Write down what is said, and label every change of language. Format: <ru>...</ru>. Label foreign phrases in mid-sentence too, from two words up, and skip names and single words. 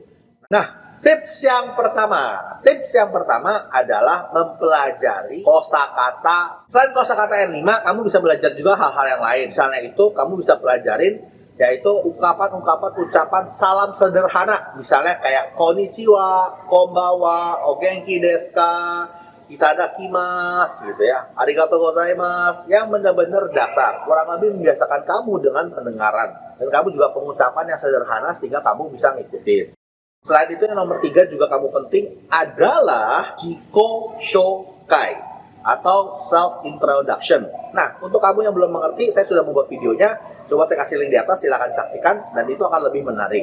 <id>Nah, tips yang pertama adalah mempelajari kosakata. Selain kosakata yang 5, kamu bisa belajar juga hal-hal yang lain. Misalnya itu, kamu bisa pelajarin yaitu ucapan salam sederhana, misalnya kayak konnichiwa, konbawa,</id> <ja>お元気ですか,</ja> <id>itadakimasu gitu ya,</id> <ja>ありがとうございます,</ja> <id>yang benar-benar dasar, kurang lebih membiasakan kamu dengan pendengaran dan kamu juga pengucapan yang sederhana sehingga kamu bisa ngikutin. Selain itu yang nomor 3 juga kamu penting adalah</id> <ja>自己紹介</ja> <id>atau</id> <en>self introduction.</en> <id>Nah, untuk kamu yang belum mengerti, saya sudah membuat videonya. Coba saya kasih link di atas, silakan saksikan dan itu akan lebih menarik.</id>